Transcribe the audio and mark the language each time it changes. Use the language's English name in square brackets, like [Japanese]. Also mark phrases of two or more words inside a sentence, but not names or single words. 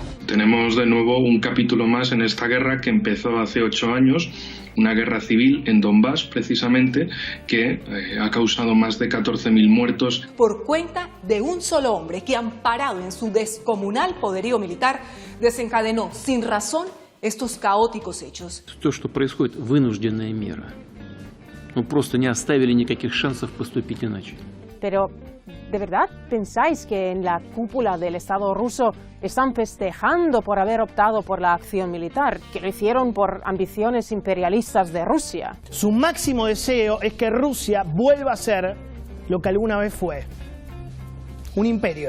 [Spanish] Tenemos de nuevo un capítulo más en esta guerra que empezó hace 8 años, una guerra civil en Donbass precisamente, que ha causado más de 14.000 muertos. Por cuenta de un solo hombre que, amparado en su descomunal poderío militar, desencadenó sin razón estos caóticos hechos. [Russian] То, что происходит, вынужденная мера. Ну, просто не оставили никаких шансов поступить иначе. [Spanish] Pero, ¿de verdad pensáis que en la cúpula del Estado ruso están festejando por haber optado por la acción militar, que lo hicieron por ambiciones imperialistas de Rusia? Su máximo deseo es que Rusia vuelva a ser lo que alguna vez fue, un imperio.